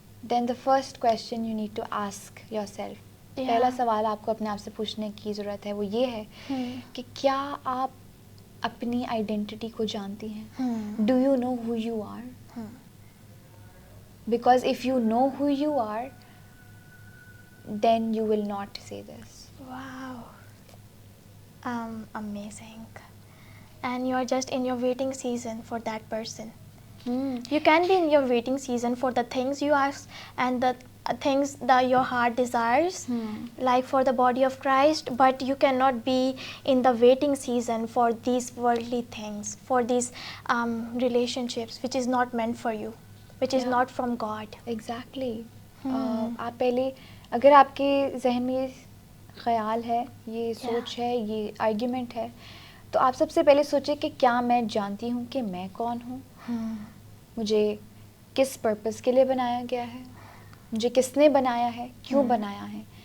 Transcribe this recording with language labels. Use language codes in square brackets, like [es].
[en] then the first question you need to ask yourself, [ur] پہلا سوال آپ کو اپنے آپ سے پوچھنے کی ضرورت ہے, وہ یہ ہے کہ کیا آپ اپنی آئیڈینٹی کو جانتی ہیں؟ [en] Do you know who you are? Because of you know who you are then you will not say this. Wow. Amazing. And you are just in your waiting season for that person. You can be in your waiting season for the things you ask and the things that your heart desires, like for the body of Christ, but you cannot be in the waiting season for these worldly things, for these relationships which is not meant for you, which is not from God. Exactly. [ur] آپ پہلے اگر آپ کے ذہن میں یہ خیال ہے, یہ سوچ ہے, یہ آرگیومنٹ ہے, تو آپ سب سے پہلے سوچیں کہ کیا میں جانتی ہوں کہ میں کون ہوں, مجھے کس پرپس کے لیے بنایا گیا ہے, مجھے کس نے بنایا ہے, کیوں بنایا ہے.